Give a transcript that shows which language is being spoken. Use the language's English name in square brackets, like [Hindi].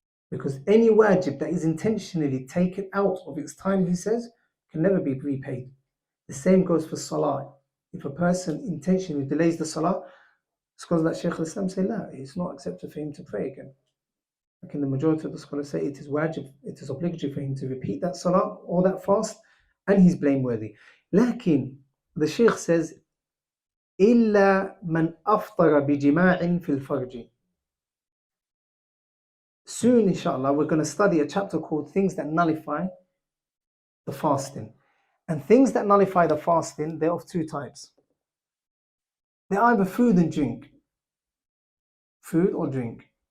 [English] Because any wajib that is intentionally taken out of its time, he says, can never be repaid. The same goes for salah. If a person intentionally delays the salah, scholars like Shaykh al-Islam say, no, it's not accepted for him to pray again. Like in the majority of the scholars say, it is wajib, it is obligatory for him to repeat that salah or that fast, and he's blameworthy. [Arabic] Lakin, [English] the Shaykh says, [Arabic] إِلَّا مَنْ أَفْطَرَ بِجِمَاعٍ فِي الْفَرْجِ. [English] Soon, inshallah, we're going to study a chapter called Things That Nullify the Fasting. And things that nullify the fasting, they're of two types. They're either food and drink. Food or drink.